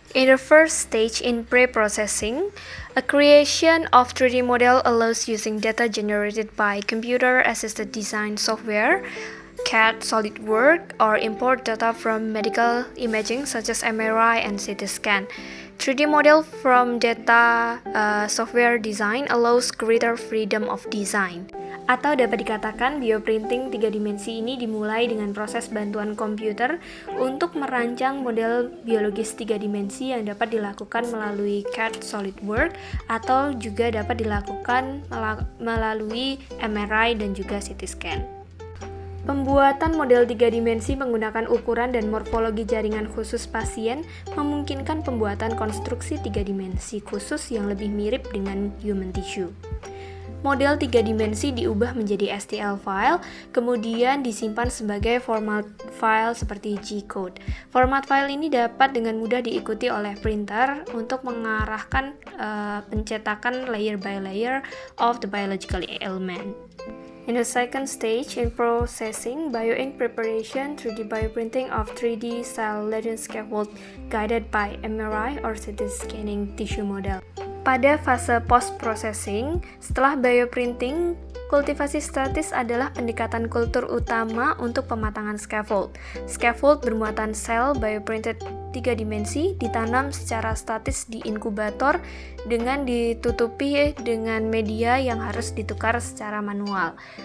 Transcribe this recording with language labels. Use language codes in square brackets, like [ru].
[en] In the first stage, in pre-processing, a creation of 3D model allows using data generated by computer-assisted design software, CAD, SolidWorks, or import data from medical imaging such as MRI and CT scan. 3D model from data software design allows greater freedom of design. [id] Atau dapat dikatakan bioprinting 3 dimensi ini dimulai dengan proses bantuan komputer untuk merancang model biologis 3 dimensi yang dapat dilakukan melalui CAD SolidWorks atau juga dapat dilakukan melalui MRI dan juga CT scan. Pembuatan model 3 dimensi menggunakan ukuran dan morfologi jaringan khusus pasien memungkinkan pembuatan konstruksi 3 dimensi khusus yang lebih mirip dengan human tissue. Model 3 dimensi diubah menjadi STL file, kemudian disimpan sebagai format file seperti G-code. Format file ini dapat dengan mudah diikuti oleh printer untuk mengarahkan pencetakan [en] layer by layer of the biological element. In the second stage, in processing, bioink preparation, 3D bioprinting of 3D cell legend scaffold guided by MRI or CT scanning tissue model. [id] Pada fase post-processing, setelah bioprinting, kultivasi statis adalah pendekatan kultur utama untuk pematangan scaffold. Scaffold bermuatan sel bioprinted 3 dimensi ditanam secara statis di inkubator dengan ditutupi dengan media yang harus ditukar secara manual.